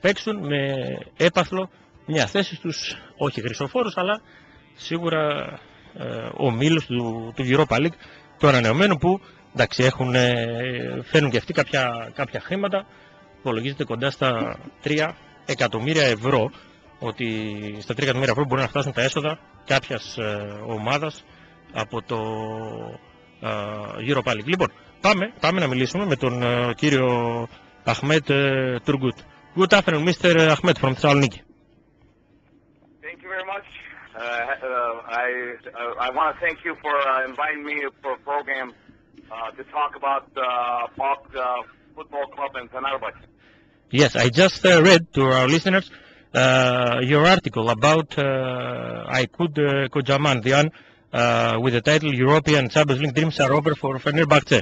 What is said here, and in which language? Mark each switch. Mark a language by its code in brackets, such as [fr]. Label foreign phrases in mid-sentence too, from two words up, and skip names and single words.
[el] παίξουν με έπαθλο μια θέση στους, όχι χρυσοφόρους, αλλά σίγουρα ομίλους του Europa League, το ανανεωμένο, που εντάξει, φέρνουν και αυτοί κάποια χρήματα, υπολογίζεται κοντά στα 3 εκατομμύρια ευρώ, ότι στα 3 εκατομμύρια ευρώ μπορεί να φτάσουν τα έσοδα κάποιας ομάδας από το Europa League. Λοιπόν, πάμε να μιλήσουμε με τον κύριο Αχμέτ Τουργκούτ. [en] Good afternoon, Mr. Ahmed from Thessaloniki. Thank you very much. I want to thank you for inviting me for a program to talk about PAOK Football Club in Fenerbahce. Yes, I just read to our listeners your article about Αϊκούτ Κοντζαμάν, the one with the title European Champions League Dreams Are Over for Fenerbahce.